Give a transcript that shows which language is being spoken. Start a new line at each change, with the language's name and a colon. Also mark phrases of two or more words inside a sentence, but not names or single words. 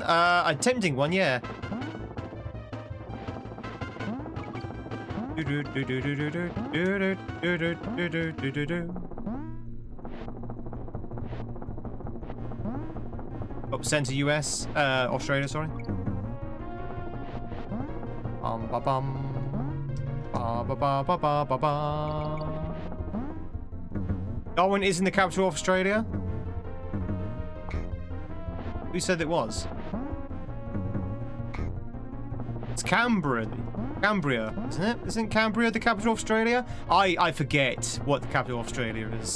English: Attempting one, yeah. Oh, send to US, Australia, sorry. Ba bum. Ba ba ba ba ba ba ba. Darwin isn't the capital of Australia? Who said it was? It's Cambria, isn't it? Isn't Cambria the capital of Australia? I forget what the capital of Australia is.